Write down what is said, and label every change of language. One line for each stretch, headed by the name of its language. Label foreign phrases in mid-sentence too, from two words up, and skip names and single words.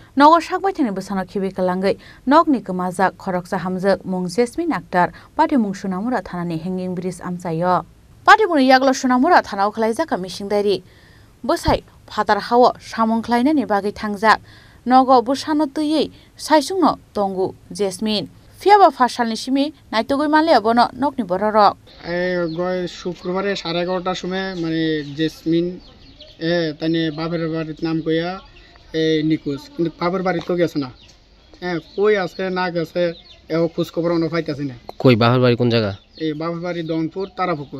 Kok Borok: नगर साकबायथानि बोसानाव खिबि कालांगै नगनि गोमाजाक खरकसा हामजक मुं जेसमिन आक्तार पार्टी मुं सुनामुरा थानानि हेंगिं ब्रिज आमसायो पार्टी मुं यागल सुनामुरा थानाव खलायजाका मिसिंदारि बोसाय फादार हाव सामुंख्लायनायनि बागै थांजाक नग बोसानो तैयै सायसुंनो दंगु जेसमिन फियाबा फासालनि सिमी नायतगै माले बनो नगनि बररक
Bangla: গয় শুক্রবারে 11:30টার সময় মানে জেসমিন তাইনে বাপের বাড়ির নাম কইয়া নিখোঁজ কিন্তু বাপের বাড়ি তো গেছে না কই আছে না গেছে এও খোঁজ খবর অন্য পাইতাছি না কই বাপের বাড়ি কোন জায়গা এই বাপের বাড়ি দনপুর তারাপুকুর